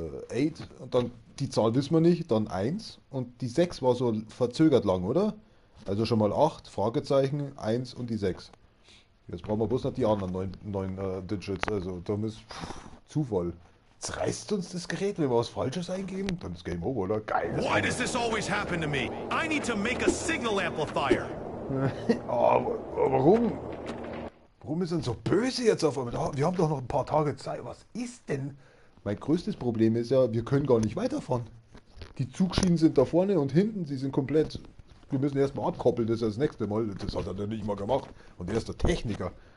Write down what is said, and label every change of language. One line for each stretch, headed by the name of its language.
German: 8 und dann die Zahl wissen wir nicht, dann 1 und die 6 war so verzögert lang, oder? Also schon mal 8, Fragezeichen, 1 und die 6. Jetzt brauchen wir bloß noch die anderen 9 Digits, also da ist Zufall. Jetzt reißt uns das Gerät, wenn wir was Falsches eingeben, dann ist Game Over, oder? Geil.
English: Why does this always happen to me? I need to make a signal amplifier.
German: Aber warum? Warum ist denn so böse jetzt auf einmal? Wir haben doch noch ein paar Tage Zeit. Was ist denn? Mein größtes Problem ist ja, wir können gar nicht weiterfahren. Die Zugschienen sind da vorne und hinten, sie sind komplett. Wir müssen erstmal abkoppeln, das ist das nächste Mal. Das hat er dann nicht mal gemacht. Und er ist der Techniker.